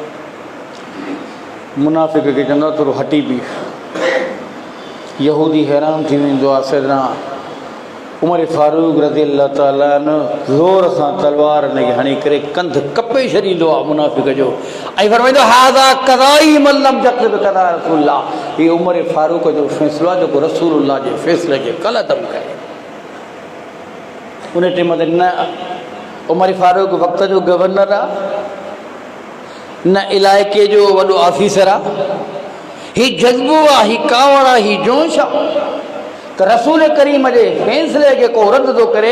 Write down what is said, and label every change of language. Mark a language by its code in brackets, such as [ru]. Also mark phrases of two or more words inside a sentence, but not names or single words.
[sd] मुनाफ़िक खे चवंदो आहे थोरो हटी बीह। यहूदी हैरान थी वेंदो आहे। सैयदना उमर फारूक [ar] رضي الله تعالى عنه [sd] ज़ोर सां तलवार हुनखे हणी करे कंध कपे छॾींदो आहे मुनाफ़िक जो, ऐं फरमाईंदो [ar] هذا قضائي لمن لم يرض قضاء رسول الله. [sd] हीउ उमर फारूक जो फ़ैसिलो आहे जेको रसूलुल्लाह जे फ़ैसिले खे ग़लति करे। उन टाइम ते न उमर फारूक वक़्त जो गवर्नर आहे, न इलाइक़े जो वॾो ऑफिसर आहे। हीउ जज़्बो आहे, हीउ कावड़ आहे, हीउ जोश आहे त रसूल करीम जे फ़ैसिले खे को रद्द थो करे।